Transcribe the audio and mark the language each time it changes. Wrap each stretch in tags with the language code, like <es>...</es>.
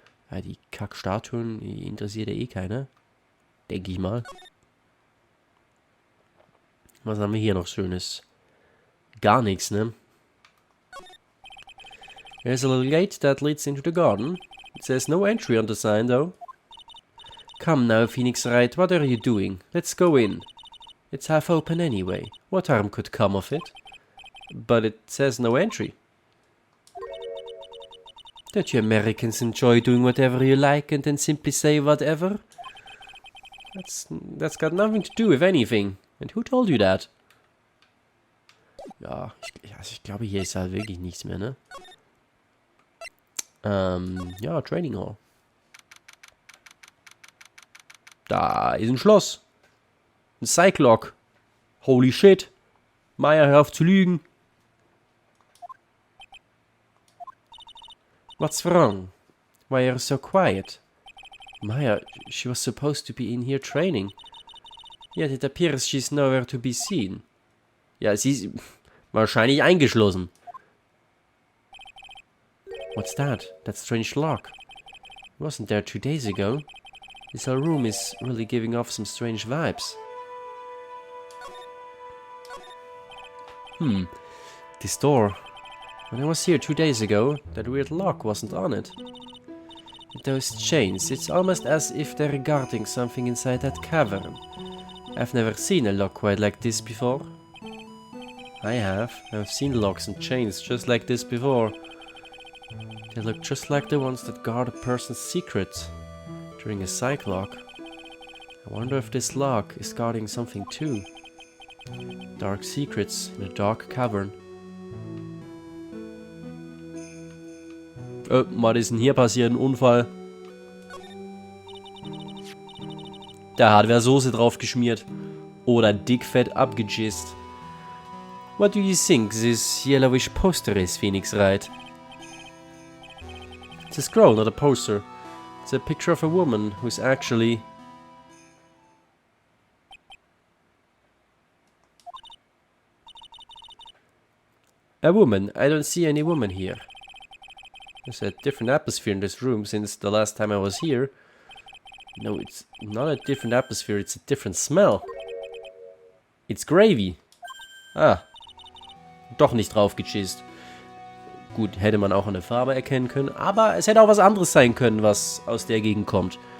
<de>Ja, die Kackstatuen, die interessiert ja eh keiner. Denke ich mal. Was haben wir hier noch Schönes? Gar nichts, ne?</de> <en>There's a little gate that leads into the garden. It says no entry on the sign, though. Come now, Phoenix Wright, what are you doing? Let's go in. It's half open anyway. What harm could come of it? But it says no entry. Don't you Americans enjoy doing whatever you like and then simply say whatever? That's got nothing to do with anything. And who told you that?</en> <de>Ja, ich glaube, hier ist halt wirklich nichts mehr, ne? Ja, Training Hall. Da ist ein Schloss. Ein Cyclock.</de> <en>Holy shit.</en> <de>Maya, hör auf zu lügen.</de> <en>What's wrong? Why are you so quiet? Maya, she was supposed to be in here training. Yet it appears she's nowhere to be seen.</en> <de>Ja, sie ist wahrscheinlich eingeschlossen.</de> <en>What's that? That strange lock. It wasn't there 2 days ago. This whole room is really giving off some strange vibes. This door. When I was here 2 days ago, that weird lock wasn't on it. With those chains, it's almost as if they're guarding something inside that cavern. I've never seen a lock quite like this before. I have. I've seen locks and chains just like this before. They look just like the ones that guard a person's secret during a psych lock. I wonder if this lock is guarding something too. Dark secrets in a dark cavern.</en> <de>Was ist denn hier passiert? Ein Unfall. Da hat wer Soße drauf geschmiert. Oder dickfett abgejist.</de> <en>What do you think this yellowish poster is, Phoenix Wright? It's a scroll, not a poster. It's a picture of a woman who's actually... A woman. I don't see any woman here. There's a different atmosphere in this room since the last time I was here. No, it's not a different atmosphere, it's a different smell. It's gravy. Ah.</en> <de>Doch nicht drauf gechist. Gut, hätte man auch an der Farbe erkennen können, aber es hätte auch was anderes sein können, was aus der Gegend kommt.</de>